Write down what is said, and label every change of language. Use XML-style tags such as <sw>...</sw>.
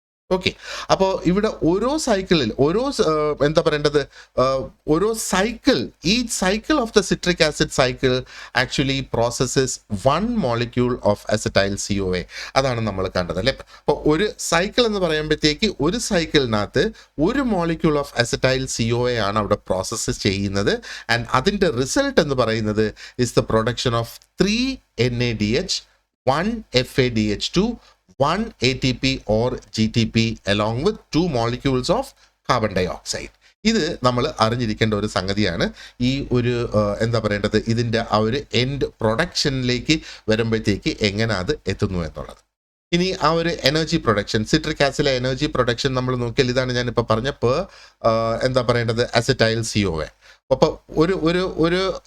<ml>Okay, അപ്പോൾ ഇവിടെ ഓരോ സൈക്കിളിൽ എന്താ പറയേണ്ടത്, ഓരോ സൈക്കിൾ, ഈ cycle of the citric acid cycle</ml> <en>Actually processes 1 molecule of acetyl CoA.</en> <ml>അതാണ് നമ്മൾ കണ്ടത് അല്ലേ. അപ്പോൾ ഒരു സൈക്കിൾ എന്ന് പറയുമ്പോഴത്തേക്ക് ഒരു സൈക്കിളിനകത്ത് 1 മോളിക്യൂൾ ഓഫ് അസറ്റൈൽ CoA ആണ് അവിടെ പ്രോസസ്സ് ചെയ്യുന്നത്.</ml> <en>and</en> <ml>അതിൻ്റെ റിസൾട്ട് എന്ന് പറയുന്നത്</ml> <en>Is the production of 3 NADH, 1 FADH2, 1 ATP or GTP along with 2 molecules of carbon dioxide.</en> <ml>ഇത് നമ്മൾ അറിഞ്ഞിരിക്കേണ്ട ഒരു സംഗതിയാണ്. ഈ ഒരു എന്താ പറയേണ്ടത്, ഇതിൻ്റെ ആ ഒരു എൻഡ് പ്രൊഡക്ഷനിലേക്ക് വരുമ്പോഴത്തേക്ക് എങ്ങനെ അത് എത്തുന്നു എന്നുള്ളത്. ഇനി ആ ഒരു energy production, citric ആസിഡിലെ energy production നമ്മൾ നോക്കിയാൽ ഇതാണ് ഞാനിപ്പോൾ പറഞ്ഞ എന്താ പറയേണ്ടത്, അസറ്റൈൽ CoA. അപ്പോൾ ഒരു</ml>